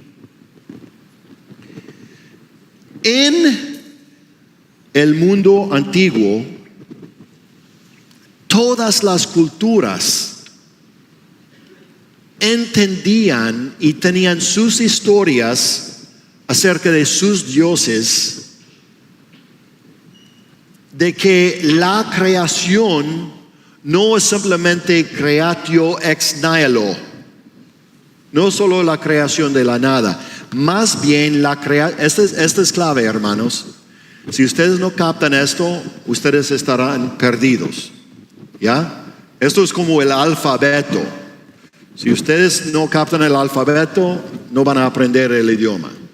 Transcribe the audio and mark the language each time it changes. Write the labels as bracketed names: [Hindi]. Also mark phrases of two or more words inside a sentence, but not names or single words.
[Spanish] En el mundo antiguo, todas las culturas entendían y tenían sus historias acerca de sus dioses, de que la creación no es simplemente [Latin] creatio ex nihilo, [Spanish] no solo la creación de la nada, más bien esta es clave, hermanos. Si ustedes no captan esto, ustedes estarán perdidos. ¿Ya? Esto es como el alfabeto. Si ustedes no captan el alfabeto, no van a aprender el idioma.